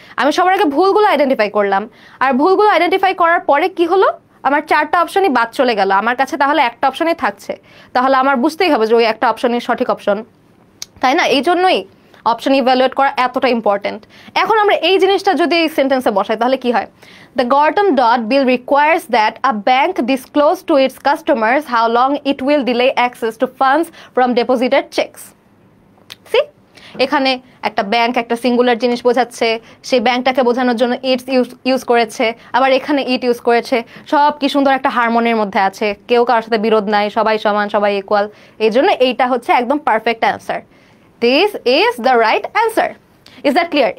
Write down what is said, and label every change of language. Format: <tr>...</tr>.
<bn>আমি সবার আগে ভুলগুলো আইডেন্টিফাই করলাম, আর ভুলগুলো আইডেন্টিফাই করার পরে কি হলো, আমার 4টা অপশনই বাদ চলে গেল, আমার কাছে তাহলে একটা অপশনই থাকছে। তাহলে আমার বুঝতেই হবে যে ওই একটা অপশনই সঠিক অপশন, তাই না? এই জন্যই অপশন ইভ্যালুয়েট করা এতটা ইম্পর্টেন্ট। এখন আমরা এই জিনিসটা যদি সেন্টেন্সে বসাই তাহলে কি হয়?</bn> <en>The Gorton Dodd bill requires that a bank disclose to its customers how long it will delay access to funds from deposited checks. See?</en> <bn>এখানে একটা ব্যাংক একটা সিঙ্গুলার জিনিস বোঝাচ্ছে, সেই ব্যাংকটাকে বোঝানোর জন্য ইটস ইউজ করেছে, আবার এখানে ইট ইউজ করেছে। সব কি সুন্দর একটা হারমোনির মধ্যে আছে, কেউ কারোর সাথে বিরোধ নাই, সবাই সমান, সবাই ইকুয়াল। এই জন্য এইটা হচ্ছে একদম perfect answer.</bn> <en>This is the right answer. Is that clear?</en>